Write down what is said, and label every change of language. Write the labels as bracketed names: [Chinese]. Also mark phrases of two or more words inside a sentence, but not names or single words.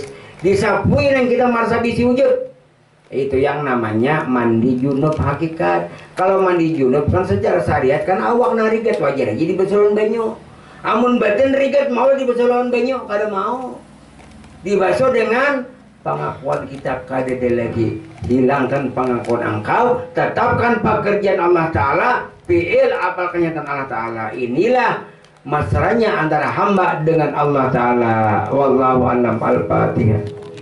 [Banjar] Disapui yang kita marsa bisi wujud. Itu yang namanya mandi junub hakikat. Kalau mandi junub kan secara syariat kan awak nang rigat wajar aja dibasuh banyu. Amun batin rigat mau dibasuh banyu kada mau. Dibasuh dengan pengakuan kita kada lagi. [Indonesian] Hilangkan pengakuan engkau, tetapkan pekerjaan Allah Ta'ala, fi'il apal kenyataan Allah Ta'ala. Inilah mesranya antara hamba dengan Allah Ta'ala. [Arabic] والله أعلم. الفاتحة.